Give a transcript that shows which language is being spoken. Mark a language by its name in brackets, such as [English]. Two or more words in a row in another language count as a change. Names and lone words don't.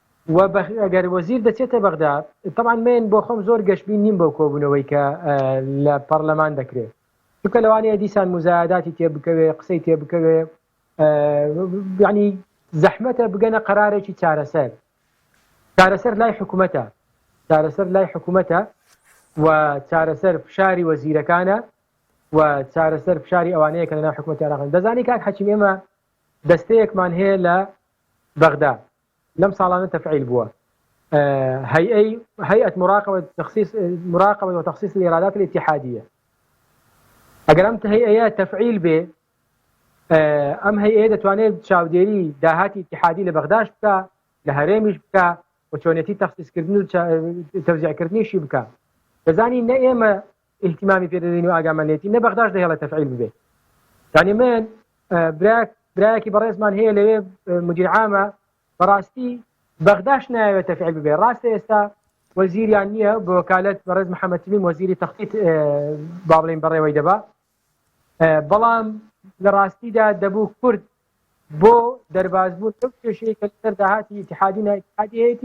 [Central Kurdish] ئەگەر وەزیر دەچێتە بەغدا طبعا من بۆ خۆم زۆر گەشتبین نیم بۆ کۆبوونەوەی کە لە پەرلەمان دەکرێت چونکە لەوانەیە دیسان مزایداتی تێ بکەوێ قسەی تێ بکەوێ یعنی زەحمەتە بگەنە قەرارێکی چارەسەر لای حکوومەتە و چارەسەر فشاری وەزیرەکانە و چارەسەر فشاری ئەوانەیە کە لەناو حکوومەتی عێراقن دەزانی کاک حەکیم ئێمە دەستەیەکمان هەیە لە بەغدا لەم ساڵانە تەفعیل بووە [Arabic] هيئة مراقبة وتخصيص الإيرادات الاتحادية [Central Kurdish] ئەگەر ئەم هەیئەیە تەفعیل بێ ئەم هەیئەیە دەتوانێت چاودێری داهاتی اتحادی لە بەغداش بکە لە هەرێمیش بکە و چۆنێتی تەخسیسکردن و تەوزیعکردنیشی بکە دەزانی نە ئێمە اهتیمامی پێدەدەین و ئاگامانێتی نە بەغداش دەهێڵە تەفعیل ببێ یعنی من برایەکی بەڕێزمان هەیە لەوێ مدیر عامە بەڕاستی بەغداش نایەوێت تەفعیل ببێ ڕاستە ئێستا وەزیریان نییە بە وەکالەت بەڕێز محەممەد تیمیم وەزیری تەخطیط با بڵێن بەڕێوەی دەبا بەڵام لە ڕاستیدا دەبوو کورد بۆ دەربازبوون ئەو کێشەیە کە لەسەر داهاتی اتحادی نایتحادی هەیەی